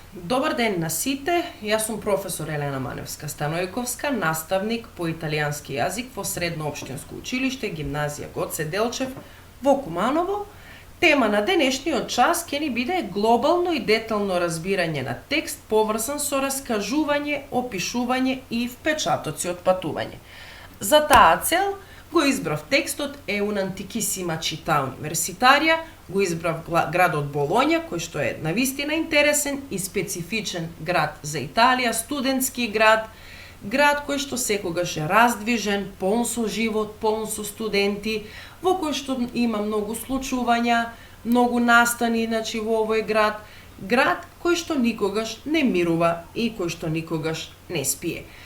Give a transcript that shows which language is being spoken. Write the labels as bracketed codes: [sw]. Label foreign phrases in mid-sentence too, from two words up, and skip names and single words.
[mk] Добар ден на сите, јас сум професор Елена Маневска-Станојковска, наставник по италијански јазик во Средно општинско училиште Гимназија Гоце Делчев во Куманово. Тема на денешниот час ќе ни биде глобално и детално разбирање на текст поврзан со раскажување, опишување и впечатоци од патување. За таа цел го избрав текстот е [it] un antichissima città universitaria, [mk] го избрав градот Болоња, кој што е навистина интересен и специфичен град за Италија, студентски град, град кој што секогаш е раздвижен, полн со живот, полн со студенти, во кој што има многу случувања, многу настани, во овој град, град кој што никогаш не мирува и кој што никогаш не спие.